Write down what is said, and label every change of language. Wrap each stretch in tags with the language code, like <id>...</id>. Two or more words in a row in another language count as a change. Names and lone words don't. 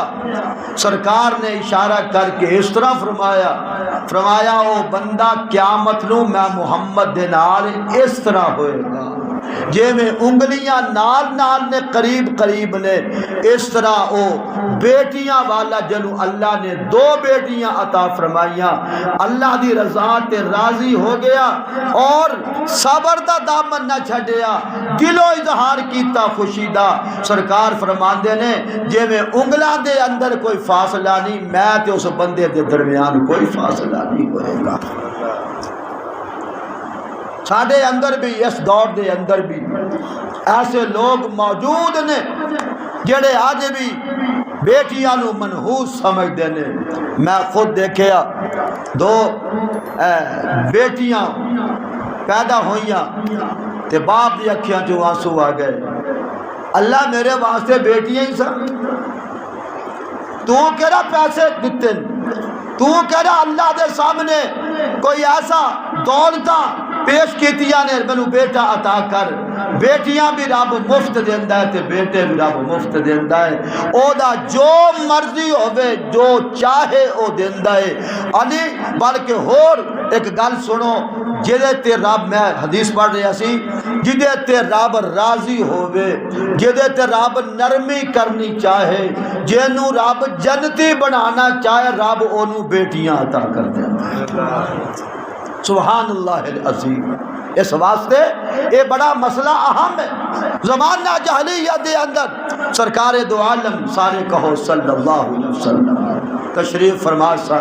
<pa>سرکار نے اشارہ کر کے اس طرح فرمایا او بندہ قیامت نو میں محمد دے نال اس طرح ہوئے گا جے میں انگلیاں نال نال نے قریب قریب نے، اس طرح او بیٹیاں والا جنو اللہ نے 2 بیٹیاں عطا فرمائیاں، اللہ دی رضا تے راضی ہو گیا اور صبر دا دامن نہ چھڈیا، دلو اظہار کیتا خوشی دا۔ سرکار فرماندے نے جے میں انگلاں دے اندر کوئی فاصلہ نہیں، میں تے اس بندے دے درمیان کوئی فاصلہ نہیں ہوئے گا۔ ساڈے اندر بھی اس دور دے اندر بھی ایسے لوگ موجود نے جڑے آج بھی بیٹیاں نو منحوس سمجھ دینے۔ میں خود دیکھیا 2 بیٹیاں پیدا ہوئیاں، تے باپ دی اکھیاں چوں آنسو آ گئے. اللہ میرے واسطے بیٹیاں ہی سن، تو کہڑا پیسے دیتے، تو کہڑا اللہ دے سامنے کوئی ایسا دولتاں پیش کیتیاں نے مینوں بیٹا عطا کر. بیٹیاں بھی رب مفت دیندا ہے تے بیٹے بھی رب مفت دیندا ہے. او دا جو مرضی ہوے جو چاہے او دیندا ہے. علی بلکہ ہور ایک گل سنو، جدے تے رب، میں حدیث پڑھ رہا سی، جدے تے رب راضی ہووے، جدے تے رب نرمی کرنی چاہے، جنوں رب جنتی بنانا چاہے، رب اونوں بیٹیاں عطا کر دیندا ہے.</pa> <ar>سبحان اللہ العظیم.</ar> <pa>اس واسطے یہ بڑا مسئلہ اہم ہے. زمانہ جاہلیت دے اندر سرکار دو عالم سارے کہو صلی اللہ علیہ وسلم تشریف فرما سن.</pa>